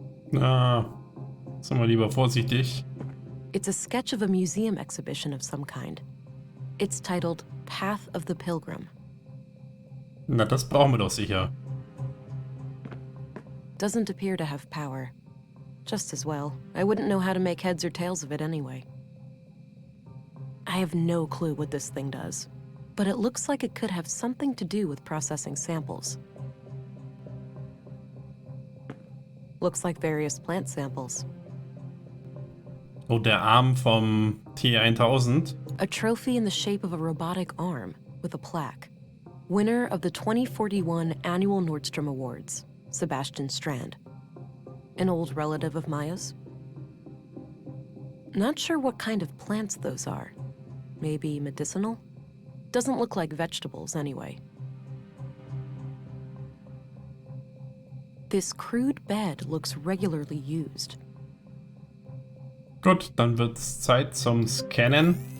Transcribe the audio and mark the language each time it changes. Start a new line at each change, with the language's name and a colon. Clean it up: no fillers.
German: Na, sind wir lieber vorsichtig.
English: It's a sketch of a museum exhibition of some kind. It's titled Path of the Pilgrim.
German: Na, das brauchen wir doch sicher.
English: Doesn't appear to have power. Just as well. I wouldn't know how to make heads or tails of it anyway. I have no clue what this thing does, but it looks like it could have something to do with processing samples. Looks like various plant samples.
German: Oh, der Arm vom T1000.
English: A trophy in the shape of a robotic arm with a plaque. Winner of the 2041 Annual Nordstrom Awards, Sebastian Strand. An old relative of Maya's? Not sure what kind of plants those are. Maybe medicinal? Doesn't look like vegetables anyway. This crude bed looks regularly used.
German: Gut, dann wird's Zeit zum Scannen.